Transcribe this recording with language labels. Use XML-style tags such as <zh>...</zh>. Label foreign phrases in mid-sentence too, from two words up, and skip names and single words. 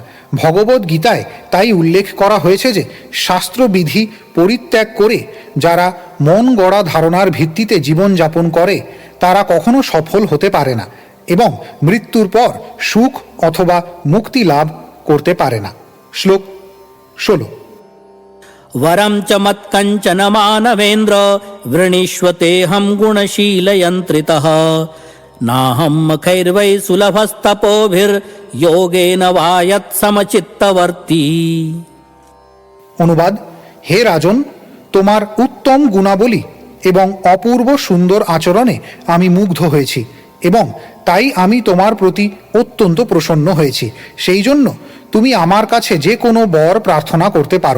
<bn>ভগবদ্ গীতায় তাই উল্লেখ করা হয়েছে যে শাস্ত্রবিধি পরিত্যাগ করে যারা মন গড়া ধারণার ভিত্তিতে জীবনযাপন করে তারা কখনো সফল হতে পারে না এবং মৃত্যুর পর সুখ অথবা মুক্তি লাভ করতে পারে না। শ্লোক 16।</bn> <sa>वरं च मत्कञ्चन मानवेन्द्र वृणीष्वतेऽहं गुणशीलयन्त्रितः नाहं मखैर्वै सुलभस्तपोभिर्योगेन वा यत्समचित्तवर्ती।</sa> <bn>অনুবাদ: হে রাজন, তোমার উত্তম গুণাবলী এবং অপূর্ব সুন্দর আচরণে আমি মুগ্ধ হয়েছি এবং তাই আমি তোমার প্রতি অত্যন্ত প্রসন্ন হয়েছি। সেই জন্য তুমি আমার কাছে যে কোনো বর প্রার্থনা করতে পারো।</bn>